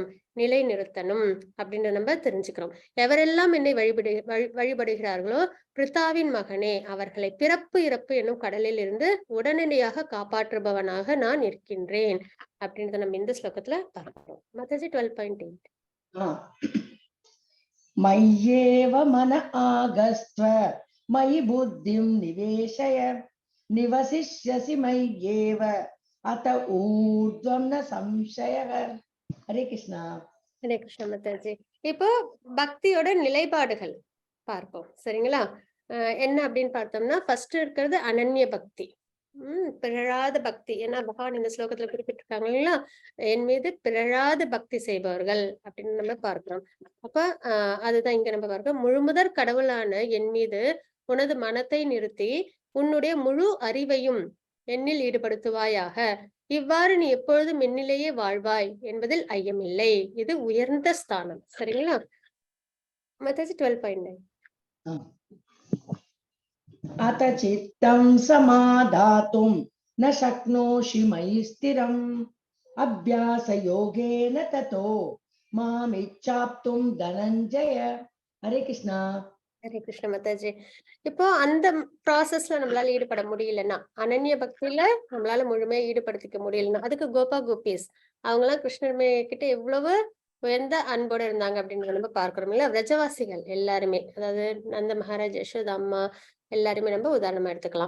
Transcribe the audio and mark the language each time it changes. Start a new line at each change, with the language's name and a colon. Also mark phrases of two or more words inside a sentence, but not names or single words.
Tamil: நிலை நிறுத்தணும் அப்படின்னு நம்ம தெரிஞ்சுக்கிறோம். எவரெல்லாம் என்னை வழிபடுகிறார்களோ பிரித்தாவின் மகனே, அவர்களை பிறப்பு இறப்பு என்னும் கடலில் இருந்து உடனடியாக காப்பாற்றுபவனாக நான் இருக்கின்றேன் அப்படின்றத நம்ம இந்த ஸ்லோகத்துல பார்க்கிறோம். மாதாஜி 12.8.
Sanskrit: मय्येव मन आगस्त्व मयि बुद्धिं निवेशय निवसिष्यसि मय्येव अत ऊर्ध्वं न संशयः. हरे कृष्णा. हरे कृष्ण माताजी.
Tamil: இப்போ பக்தியோட நிலைப்பாடுகள் பார்ப்போம். சரிங்களா? என்ன அப்படின்னு பார்த்தோம்னா, ஃபர்ஸ்ட் இருக்கிறது அனன்ய பக்தி. பிறழாத பக்தி. ஏன்னா பகவான் இந்த ஸ்லோகத்துல குறிப்பிட்டிருக்காங்க இல்லைங்களா? என் மீது பிறழாத பக்தி செய்பவர்கள் அப்படின்னு நம்ம பார்க்கிறோம். அப்ப அதுதான் இங்க நம்ம பார்க்கிறோம். முழுமுதற் கடவுளான என் மீது உனது மனத்தை நிறுத்தி, உன்னுடைய முழு அறிவையும் என்னில் ஈடுபடுத்துவாயாக. இவ்வாறு நீ எப்பொழுதும் என்னிலேயே வாழ்வாய் என்பதில் ஐயமில்லை. இது உயர்ந்த ஸ்தானம். சரிங்களா? மத்தது 12.9.
Sanskrit: अथ चित्तं समाधातुं न शक्नोषि मयि स्थिरम् अभ्यासयोगेन ततो मामिच्छाप्तुं धनञ्जय. हरे कृष्णा. हरे कृष्ण माताजी.
Tamil: இப்போ அந்த ப்ராசஸ்ல நம்மளால ஈடுபட முடியலன்னா, அனன்ய பக்தியில நம்மளால முழுமையா ஈடுபடுத்திக்க முடியலன்னா, அதுக்கு கோபா கோபிஸ் அவங்கெல்லாம் கிருஷ்ணர் கிட்ட எவ்வளவு உயர்ந்த அன்போட இருந்தாங்க அப்படின்றத நம்ம பார்க்கிறோம் இல்ல. விரஜவாசிகள் எல்லாருமே, அதாவது நந்த மகாராஜ், யசோதா அம்மா எல்லாருமே நம்ம உதாரணமா எடுத்துக்கலாம்.